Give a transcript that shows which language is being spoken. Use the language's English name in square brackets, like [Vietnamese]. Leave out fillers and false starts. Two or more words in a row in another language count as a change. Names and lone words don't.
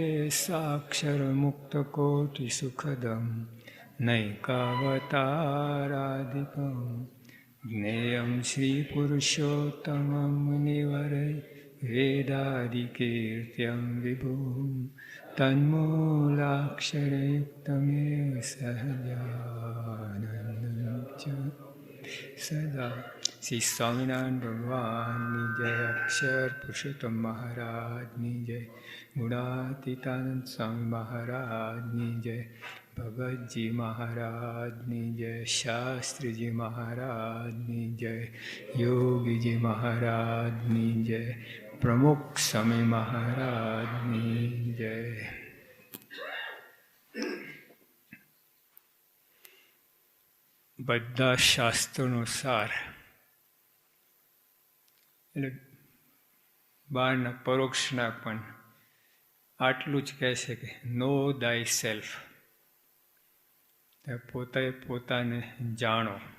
[Sanskrit] साक्षरमुक्तकोटिसुखदं नैकावताराधिपं ज्ञेयं श्रीपुरुषोत्तमं मुनिवरै वेदादिकीर्त्यं विभुं तन्मूलाक्षरयुक्तमेव सहजानन्दं च सदा। श्री स्वामिनारायण भगवान जय, अक्षर पुरुषोत्तम महाराज जय, गुणातीतानंद स्वामी महाराज जय, भगत जी महाराज जय, शास्त्री जी महाराज जय, योगी जी महाराज जय, प्रमुख स्वामी महाराज जय। [Gujarati] બધા શાસ્ત્રોનો સાર એટલે બહારના પરોક્ષના પણ આટલું જ કહે છે કે [English] know thy self, [Gujarati] પોતે પોતાને જાણો.